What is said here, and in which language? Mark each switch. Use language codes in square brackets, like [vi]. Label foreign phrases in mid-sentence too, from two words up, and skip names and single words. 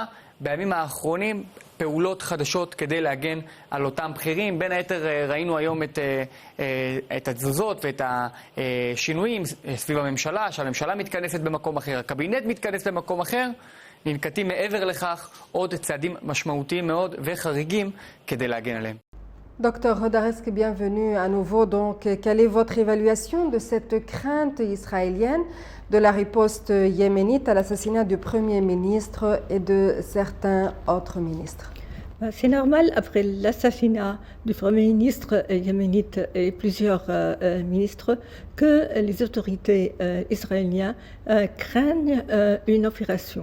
[he] בימים האחרונים פעולות חדשות כדי להגן על אותם בכירים. בין היתר ראינו היום את התזוזות ואת השינויים סביב הממשלה, שהממשלה מתכנסת במקום אחר, הקבינט מתכנס במקום אחר. ננקטים מעבר לכך עוד צעדים משמעותיים מאוד וחריגים כדי להגן עליהם. [fr] Docteur Hodaresk, bienvenue à nouveau. Donc, quelle est votre évaluation de cette crainte israélienne de la riposte yéménite à l'assassinat du Premier ministre et de certains autres ministres? C'est normal, après l'assassinat du Premier ministre yéménite et plusieurs ministres, que les autorités israéliennes craignent une opération.